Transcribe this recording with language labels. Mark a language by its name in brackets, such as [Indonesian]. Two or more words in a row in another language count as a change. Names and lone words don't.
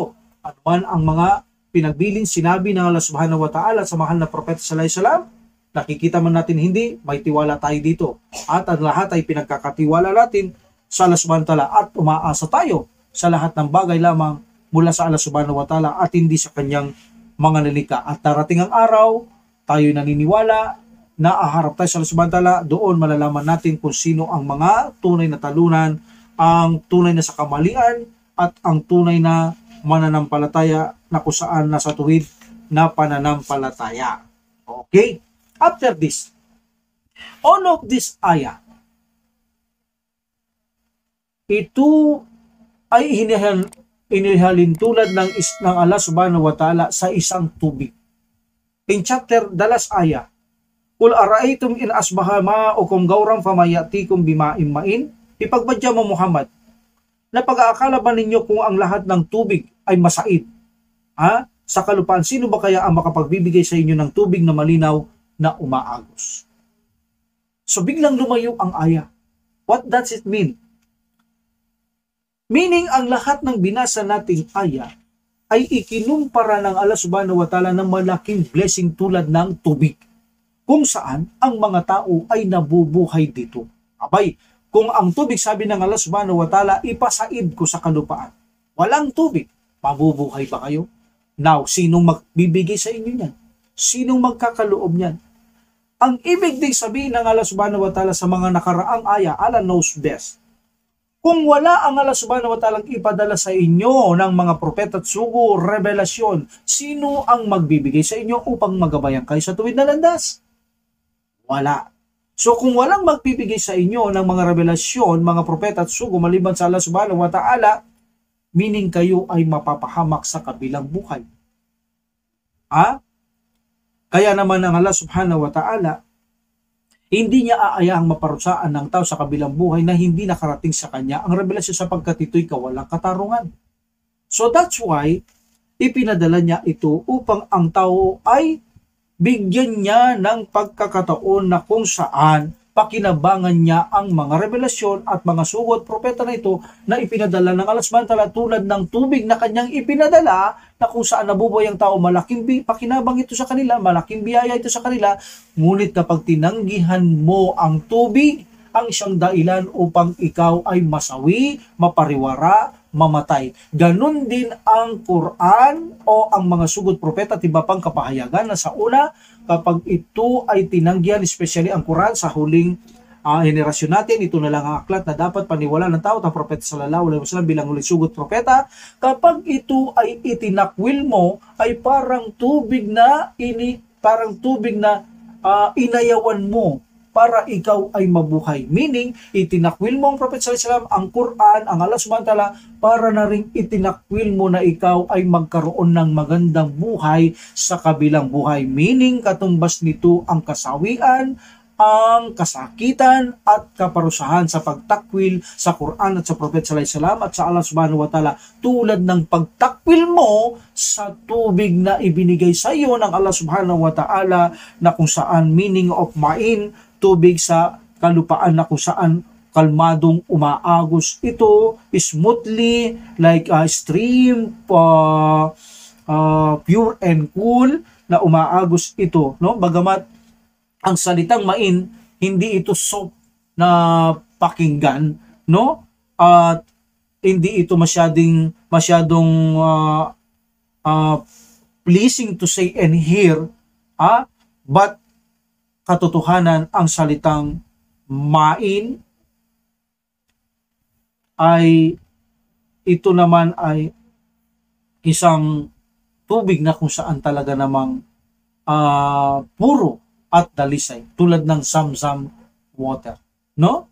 [Filipino] Ano man ang mga pinagbilin, sinabi ng [Arabic] الله سبحانه وتعالى [Filipino] sa mahal na propeta [Arabic] صلى الله عليه وسلم, [Filipino] nakikita man natin hindi, may tiwala tayo dito. At ang lahat ay pinagkakatiwala natin sa [Arabic] الله سبحانه وتعالى [Filipino] at umaasa tayo sa lahat ng bagay lamang mula sa [Arabic] الله سبحانه وتعالى [Filipino] at hindi sa kanyang mga nilikha. At darating ang araw, tayo naniniwala na aharap tayo sa [Arabic] الله سبحانه وتعالى, [Filipino] doon malalaman natin kung sino ang mga tunay na talunan, ang tunay na sa kamalian, at ang tunay na mananampalataya na kung saan nasa tuwid na pananampalataya. [English] Okay? After this, all of this ayah, [Filipino] ito ay inihalin tulad ng [Arabic] الله سبحانه وتعالى [Filipino] sa isang tubig. [English] In chapter, the last ayah, [Arabic] قل أرأيتم إن أصبح ماؤكم غورا فمن يأتيكم بماء معين. [Filipino] Ipagbadya mo Muhammad, na pag-aakala ba ninyo kung ang lahat ng tubig ay masaid? Sa kalupaan, sino ba kaya ang makapagbibigay sa inyo ng tubig na malinaw na umaagos? So biglang lumayo ang ayah. [English] What does it mean? [Filipino] Meaning, ang lahat ng binasa nating ayah ay ikinumpara ng [Arabic] الله سبحانه وتعالى [Filipino] ng malaking blessing tulad ng tubig, kung saan ang mga tao ay nabubuhay dito. Abay, kung ang tubig, sabi ng [Arabic] الله سبحانه وتعالى, [Filipino] ipasaid ko sa kalupaan. Walang tubig, mabubuhay ba kayo? Now, sinong magbibigay sa inyo niyan? Sinong magkakaloob niyan? Ang ibig din sabihin ng [Arabic] الله سبحانه وتعالى [Filipino] sa mga nakaraang ayah, [English] Allah knows best. [Filipino] Kung wala ang [Arabic] الله سبحانه وتعالى [Filipino] ipadala sa inyo ng mga propeta at sugo, revelasyon, sino ang magbibigay sa inyo upang magabayan kayo sa tuwid na landas? Wala. So kung walang magbibigay sa inyo ng mga revelasyon, mga propeta at sugo maliban sa [Arabic] الله سبحانه وتعالى, [Filipino] meaning kayo ay mapapahamak sa kabilang buhay. Kaya naman ang [Arabic] الله سبحانه وتعالى, [Filipino] hindi niya aayahang maparusaan ng tao sa kabilang buhay na hindi nakarating sa kanya ang revelasyon sapagkat ito'y kawalang katarungan. [English] So that's why, [Filipino] ipinadala niya ito upang ang tao ay bigyan niya ng pagkakataon na kung saan pakinabangan niya ang mga revelasyon at mga sugo at propeta na ito na ipinadala ng [Arabic] الله سبحانه وتعالى [Filipino] tulad ng tubig na kanyang ipinadala na kung saan nabubuhay ang tao, malaking pakinabang ito sa kanila, malaking biyaya ito sa kanila. Ngunit kapag tinanggihan mo ang tubig, ang isang dahilan upang ikaw ay masawi, mapariwara, mamatay. Ganon din ang Quran o ang mga sugot propeta at iba pang kapahayagan na sa una, kapag ito ay tinanggihan, especially ang Quran sa huling henerasyon natin, ito na lang ang aklat na dapat paniwalaan ng tao at ang propeta [Arabic] صلى الله عليه وسلم [Filipino] bilang huling sugot propeta. Kapag ito ay itinakwil mo, ay parang tubig na inayawan mo para ikaw ay mabuhay. Meaning, itinakwil mo ang propeta [Arabic] صلى الله عليه وسلم, [Filipino] ang Quran, ang [Arabic] الله سبحانه وتعالى, [Filipino] para na rin itinakwil mo na ikaw ay magkaroon ng magandang buhay sa kabilang buhay. Meaning, katumbas nito ang kasawian, ang kasakitan at kaparusahan sa pagtakwil sa Quran at sa propeta [Arabic] صلى الله عليه وسلم [Filipino] at sa [Arabic] الله سبحانه وتعالى, [Filipino] tulad ng pagtakwil mo sa tubig na ibinigay sa iyo ng [Arabic] الله سبحانه وتعالى, [Filipino] na kung saan [English] meaning of ma'in, [Filipino] tubig sa kalupaan na kung saan kalmadong umaagos ito [English] smoothly like a stream, pure and cool [Filipino] na umaagos ito, no? Bagamat ang salitang main, hindi ito soft na pakinggan, no? At hindi ito masyadong uh, [English] pleasing to say and hear, but [Filipino] katotohanan ang salitang main ay ito naman ay isang tubig na kung saan talaga namang puro at dalisay, tulad ng Zamzam water, no?